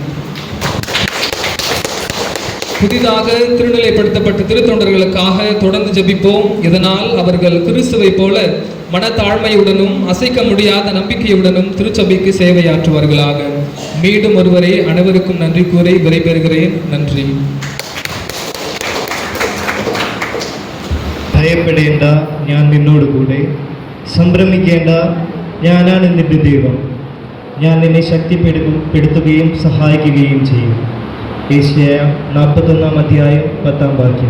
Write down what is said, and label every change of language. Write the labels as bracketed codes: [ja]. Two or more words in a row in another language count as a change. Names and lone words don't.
[ta] புதிதாக திருநிலைப்படுத்தப்பட்ட திருத்தொண்டர்களுக்காக தொடர்ந்து ஜெபிப்போம். இதனால் அவர்கள் கிறிஸ்துவை போல மனத்தாழ்மையுடனும் அசைக்க முடியாத நம்பிக்கையுடனும் திருச்சபைக்கு சேவையாற்றுவார்களாக. மீண்டும் ஒருவரை அனைவருக்கும் நன்றி கூறி விடைபெறுகிறேன். நன்றி. [ml] ഭയപ്പെടേണ്ട, ഞാൻ നിന്നോട് കൂടെ. സംഭ്രമിക്കേണ്ട, ഞാനാണ് നിന്റെ ദൈവം. ഞാൻ നിന്നെ ശക്തിപ്പെടുത്തുകയും സഹായിക്കുകയും ചെയ്യും. ഏശയ്യാ 41 അധ്യായം 10 വാക്യം.